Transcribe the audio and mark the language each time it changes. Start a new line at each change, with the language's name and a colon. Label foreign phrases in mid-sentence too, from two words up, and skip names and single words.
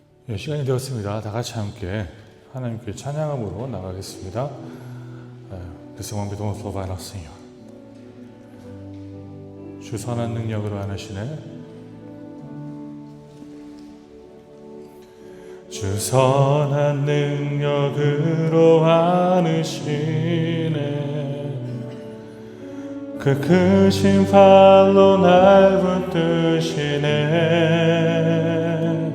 Korean: 시간이 되었습니다. 다 같이 함께 하나님께 찬양함으로 나가겠습니다.
Portuguese: Pessoal, vamos louvar ao Senhor.
Korean: 주 선한 능력으로 안으시네. 주 선한 능력으로 안으시네. 그 크신 팔로 날 붙드시네.